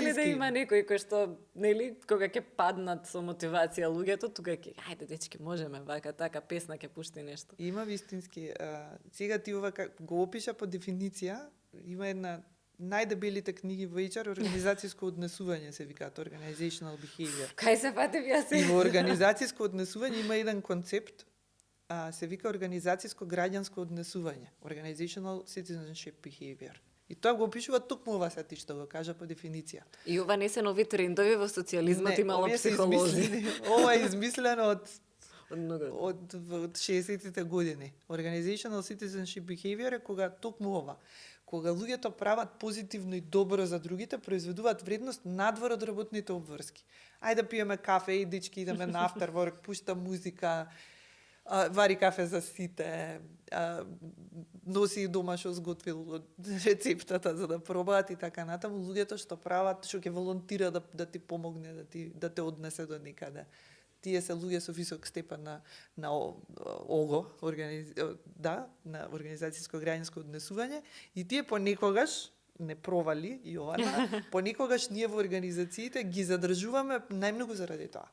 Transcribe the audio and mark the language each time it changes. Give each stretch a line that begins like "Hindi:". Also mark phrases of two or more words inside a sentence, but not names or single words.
Macedonian: ли да има некој кој што нели кога ќе паднат со мотивација луѓето, тука ќе ајде дечки можеме вака така песна ќе пушти нешто. Има вистински. Сега ти ова го опиша по дефиниција, има една најдебелите книги во HR, организацијско однесување се викаат,
English: organizational behavior.
Macedonian: Кај се фатев јас? И во организацијско однесување има еден концепт, се вика организацијско граѓанско однесување,
English: organizational citizenship behavior.
Macedonian: И тоа го опишува токму ова сати што го кажа по дефиниција. И ова не се нови трендови во социјализмот, имало психолози. Ова е измислено од 60-тите години.
English: Organizational citizenship behavior
Macedonian: е кога токму ова. Кога луѓето прават позитивно и добро за другите, произведуваат вредност надвор од работните обврски. Ајде пиеме кафе и дечки идеме на
English: after work,
Macedonian: пушта музика, вари кафе за сите, носи дома што сготвил рецептата за да пробаат и така натаму. Луѓето што прават, што ќе волонтира да ти помогне, да те однесе до некаде. Тие се луѓе со висок степен на ОГО, на организацијско граѓанско однесување, и тие понекогаш не провали и ова, понекогаш ние во организациите ги задржуваме најмногу заради тоа.